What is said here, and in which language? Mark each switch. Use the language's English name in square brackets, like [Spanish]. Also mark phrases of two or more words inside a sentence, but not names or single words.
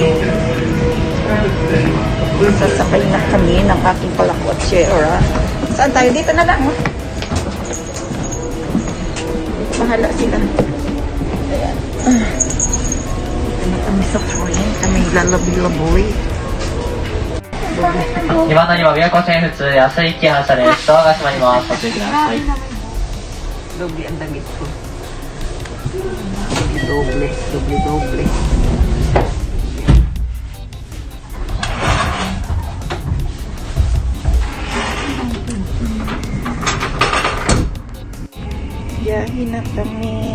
[Filipino] Sasakay na kami ng aking kalakwatsyera. Saan tayo? Dito na lang. Bahala sila. Ayan. Dito na kami sa train. Kami lalabi-laboy. [Japanese] 2 番乗りは琵琶湖線普通安井木発車です。ドアが閉まります。ご注意ください。 [Filipino] Doble ang damit ko. Doble. Biyahe na kami.